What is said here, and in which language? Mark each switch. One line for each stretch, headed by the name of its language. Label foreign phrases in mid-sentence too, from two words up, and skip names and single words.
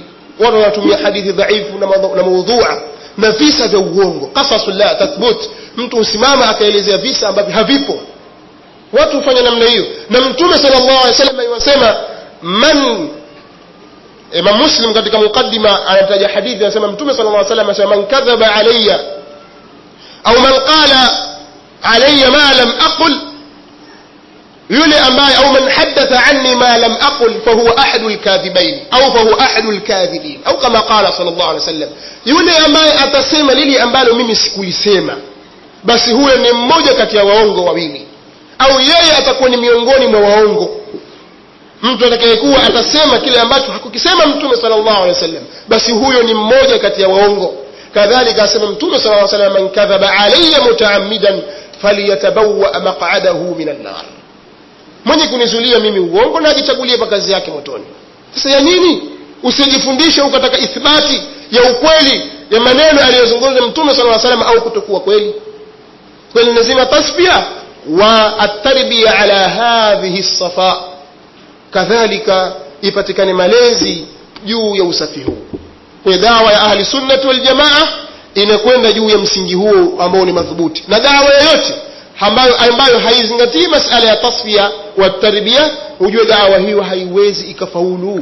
Swahili: Watu wanatumia hadithi dhaifu na maudhu'a na visa vya uongo,
Arabic: قصص لا تثبت,
Swahili: mtu usimama akaelezea visa ambavyo havipo. Watu hufanya namna hiyo, na Mtume
Arabic: صلى الله عليه وسلم
Swahili: yasema Imam Muslim katika mukaddima anataja hadithi, anasema Mtume sallallahu
Arabic: عليه وسلم anasema من كذب علي أو من قال علي ما لم أقل,
Swahili: yule ambaye
Arabic: أو من حدث عني ما لم أقل فهو أحد الكاذبين أو فهو أحد الكاذبين أو كما قال صلى الله عليه وسلم,
Swahili: yule ambaye atasema lile ambalo mimi sikulisema basi huyo ni mmoja kati ya waongo wawili, au yeye atakuwa ni miongoni mwa waongo. Mtu atakayekuwa atasema kile ambacho hakukisema Mtume
Arabic: صلى الله عليه وسلم
Swahili: basi huyo ni mmoja kati ya waongo. Kadhalika asema Mtume
Arabic: صلى الله عليه وسلم من كذب علي متعمدا فليتبوأ مقعده من النار,
Swahili: mwenye kunizulia mimi uongo na ajichagulie makazi yake motoni. Sasa ya nini usijifundishe ukataka ithbati ya ukweli ya maneno aliyozungumza Mtume
Arabic: صلى الله عليه وسلم
Swahili: au kutokuwa kweli? Kwa hiyo lazima
Arabic: تصفية والتربية على هذه الصفاء,
Swahili: kadhalika ipatikane malezi juu ya usafi huu. Kwa dawa ya
Arabic: أهل السنة والجماعة
Swahili: inakwenda juu ya msingi huo ambao ni madhubuti, na dawa yoyote ambayo haizingatii masala ya
Arabic: تصفية وتربية,
Swahili: ujue dawa hiyo haiwezi ikafaulu.